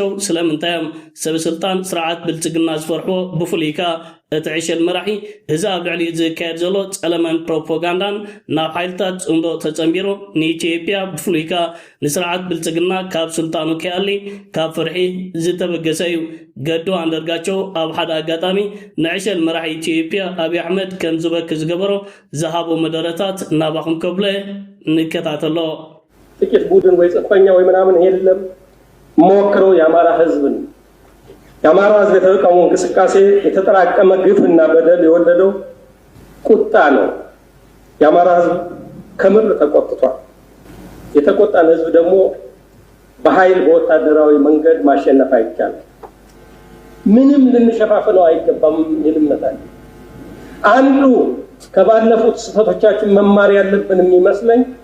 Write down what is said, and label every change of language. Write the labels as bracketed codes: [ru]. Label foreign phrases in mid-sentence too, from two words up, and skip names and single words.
[ti] ስለምንታዮም ሰብ ስልጣን ስርዓት ብልጽግና ዝፈርሕዎ ብፍሉይካ እቲ ዕሸል መራሒ እዚ ኣብ ልዕሊ ዝካየድ ዘሎ ጸለመን ፕሮፓጋንዳን ናብ ሓይልታት ጽምዶ ተጸንቢሩ ንኢትዮጵያ ብፍሉይካ ንስርዓት ብልጽግና ካብ ስልጣኑ ከያሊ ካብ ፍርሒ ዝተበገሰ እዩ። ገዱ ኣንዳርጋቸው ኣብ ሓደ አጋጣሚ ንዕሸል መራሒ ኢትዮጵያ አብይ አሕመድ ከም ዝበክ ዝገበሮ ዝሃቦ መደረታት ናባኹም ከብለ ንከታተሎ። [am] ጥቂት ቡድን ወይ ጽንፈኛ ወይ ምናምን የለም ሞክረው የአማራ ህዝብን የአማራ ህዝብ የተቃውሞ እንቅስቃሴ የተጠራቀመ ግፍና በደል የወለደው ቁጣ ነው። የአማራ ህዝብ ከምር ተቆጥቷል። የተቆጣን ህዝብ ደግሞ በኃይል በወታደራዊ መንገድ ማሸነፍ አይቻልም። ምንም ልንሸፋፍነው አይገባም ይልመታል። አንዱ ከባለፉት ስህተቶቻችን መማር ያለብን የሚመስለኝ